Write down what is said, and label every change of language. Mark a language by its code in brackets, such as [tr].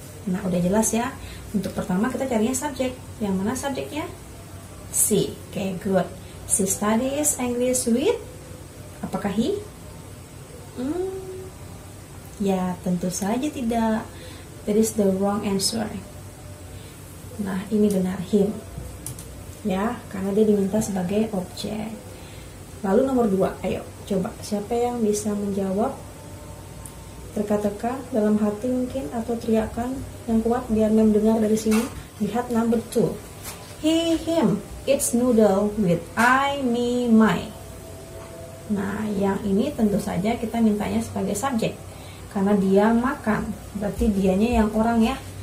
[id] Nah, udah jelas ya. Untuk pertama kita carinya subjek. Yang mana subjeknya? She. Oke, good. [en] She studies English with. [id] Apakah [en] he? [id] Ya, tentu saja tidak. [en] That is the wrong answer. [id] Nah, ini benar, him. Ya, karena dia diminta sebagai objek. Lalu nomor 2, ayo coba siapa yang bisa menjawab? Teka-teka dalam hati mungkin, atau teriakan yang kuat biar Mem dengar dari sini. Lihat number 2. [en] He, him, eats noodle with I, me, my. [id] Nah, yang ini tentu saja kita mintanya sebagai subjek. Karena dia makan, berarti dianya yang orang ya.